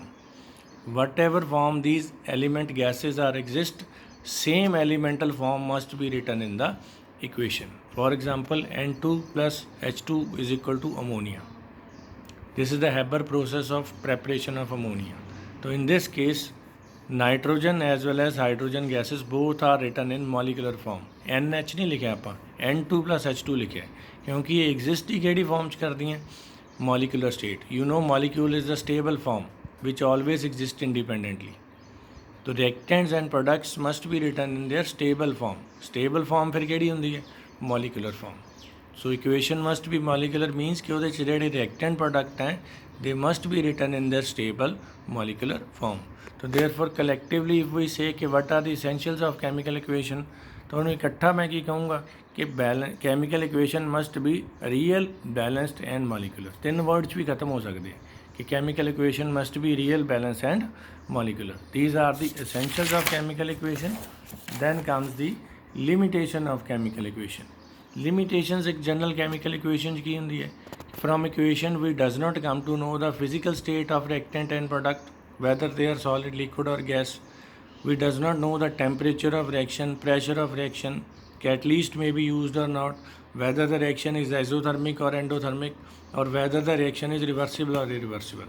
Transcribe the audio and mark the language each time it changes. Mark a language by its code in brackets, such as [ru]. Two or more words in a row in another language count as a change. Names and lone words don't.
[en] Whatever form these element gases are exist, same elemental form must be written in the equation. For example, N2 plus H2 is equal to ammonia. This is the Haber process of preparation of ammonia. So in this case, nitrogen as well as hydrogen gases both are written in molecular form. [hi] NH नहीं लिखे आप, [en] N2 plus H2 [hi] लिखे क्योंकि ये exist ही केड़ी form च कर दी हैं [en] molecular state. You know molecule is the stable form which always exists independently. तो reactants and products must be written in their stable form. Stable form [pa] ਫਿਰ ਕੇੜੀ ਹੁੰਦੀ ਹੈ [en] molecular form. So equation must be molecular means [pa] ਕਿ ਉਹਦੇ 'ਚ ਜਿਹੜੇ [en] reactant product हैं they must be written in their stable molecular form. So therefore collectively if we say कि what are the essentials of chemical equation, [pa] ਤਾਂ ਉਹਨੂੰ ਇਕੱਠਾ ਮੈਂ ਕੀ ਕਹੂੰਗਾ ਕਿ [en] chemical equation must be real, balanced and molecular. [pa] ਤਿੰਨ words ਵੀ ਖਤਮ ਹੋ ਸਕਦੇ ਕਿ [en] chemical equation must be real, balanced and molecular. These are the essentials of chemical equation. Then comes the limitation of chemical equation. Limitations एक general chemical equation [pa] ਕੀ ਹੋਂਦੀ ਹੈ. [en] From equation we does not come to know the physical state of reactant and product, whether they are solid, liquid or gas. We does not know the temperature of reaction, pressure of reaction, catalyst may be used or not, whether the reaction is isothermic or endothermic, or whether the reaction is reversible or irreversible.